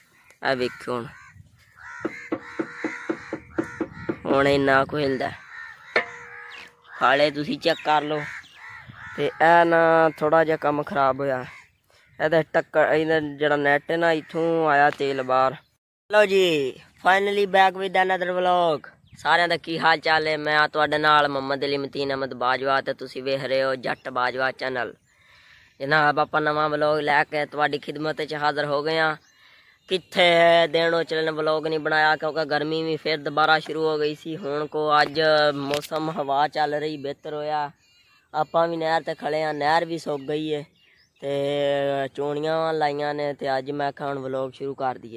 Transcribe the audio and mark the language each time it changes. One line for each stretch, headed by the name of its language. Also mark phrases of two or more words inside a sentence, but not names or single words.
Punjabi: ਏ ਵੇਖੋ ਹੁਣ ਇੰਨਾ ਕੁਝ ਹਿਲਦਾ ਹਾਲੇ ਤੁਸੀ ਚੈੱਕ ਕਰ ਲੋ। ਤੇ ਏ ਨਾ ਥੋੜ੍ਹਾ ਜਿਹਾ ਕੰਮ ਖਰਾਬ ਹੋਇਆ ਇਹਦਾ ਟੱਕਰ ਜਿਹੜਾ ਨੈੱਟ ਹੈ ਨਾ ਇੱਥੋਂ ਆਇਆ ਤੇਲ ਬਾਹਰ। ਹੈਲੋ ਜੀ,
English: Finally back with another vlog.
Punjabi: सारिਆਂ ਦਾ ਕੀ ਹਾਲ ਚਾਲ है? मैं ਤੁਹਾਡੇ ਨਾਲ ਮੁਹੰਮਦ ਅਲੀ ਮਤੀਨ ਅਹਿਮਦ ਬਾਜਵਾ ਤੇ ਤੁਸੀਂ ਵੇਖ ਰਹੇ ਹੋ ਜੱਟ ਬਾਜਵਾ ਚੈਨਲ। ਜਨਾਬ ਆਪ ਨਵਾਂ ਵਲੌਗ ਲੈਕੇ ਤੁਹਾਡੀ ਖ਼ਿਦਮਤ ਚ ਹਾਜ਼ਰ ਹੋ ਗਏ ਹੈਂ। ਕਿੱਥੇ ਦੇਨੋਂ ਚਲਨ ਵਲੌਗ ਨਹੀਂ ਬਣਾਇਆ ਕਿਉਂਕਿ ਗਰਮੀ ਭੀ ਫਿਰ ਦੋਬਾਰਾ ਸ਼ੁਰੂ ਹੋ ਗਈ ਸੀ। ਹੁਣ ਕੋ ਅੱਜ ਮੌਸਮ ਹਵਾ ਚੱਲ ਰਹੀ ਬਿਹਤਰ ਹੋਇਆ। ਆਪਾਂ ਭੀ ਨਹਿਰ ਤੇ ਖੜ੍ਹੇ ਹੈਂ, ਨਹਿਰ ਭੀ ਸੁੱਕ ਗਈ ਹੈ ਤੇ ਚੋਣੀਆਂ ਲਾਈਆਂ ਨੇ ਤੇ ਅੱਜ ਮੈਂ ਆਖਾ ਹੁਣ ਵਲੌਗ ਸ਼ੁਰੂ ਕਰ ਦਈਏ।